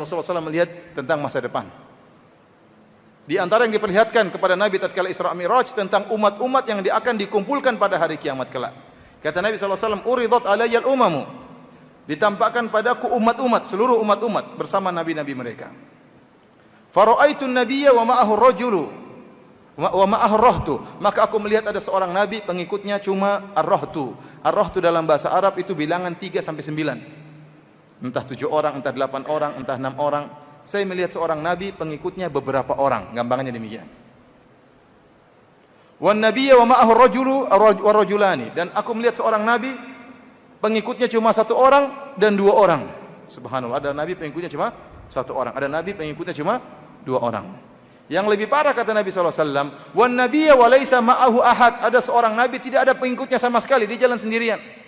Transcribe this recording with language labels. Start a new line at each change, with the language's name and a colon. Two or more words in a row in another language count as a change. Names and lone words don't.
Indonesian: Rasulullah SAW melihat tentang masa depan. Di antara yang diperlihatkan kepada Nabi tatkala Isra Mi'raj tentang umat-umat yang akan dikumpulkan pada hari kiamat kelak. Kata Nabi SAW,
Arabic: "عرضت علي الأمم."
Indonesian: Ditampakkan padaku umat-umat, seluruh umat-umat bersama nabi-nabi mereka.
Arabic: فرأيت النبي ومعه الرجل ومعه الرهط.
Indonesian: Maka aku melihat ada seorang nabi, pengikutnya cuma ar-rahtu. Ar-rahtu dalam bahasa Arab itu bilangan 3 sampai 9. Entah 7 orang, entah 8 orang, entah 6 orang. Saya melihat seorang nabi, pengikutnya beberapa orang, gampangannya demikian.
Arabic: والنبي ومعه الرجل والرجلان,
Indonesian: dan aku melihat seorang nabi, pengikutnya cuma 1 orang dan 2 orang. Subhanallah, ada nabi pengikutnya cuma 1 orang, ada nabi pengikutnya cuma 2 orang. Yang lebih parah kata Nabi SAW,
Arabic: والنبي وليس معه أحد,
Indonesian: ada seorang nabi tidak ada pengikutnya sama sekali, dia jalan sendirian.